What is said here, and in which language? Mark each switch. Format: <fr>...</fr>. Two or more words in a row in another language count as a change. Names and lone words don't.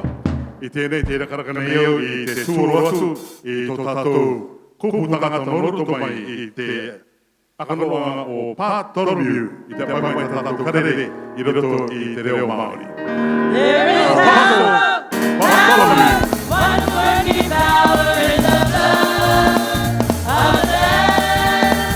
<rar>I tēnei te rakaraka nei au i te tūro atu i tō tātou kōpū tangata no roto mai i te akanoa o Pātoromiu i te pai tātou karere i roto i te reo Maori.</rar> <en>There is power, power, one working power in the blood of the Lamb.</en>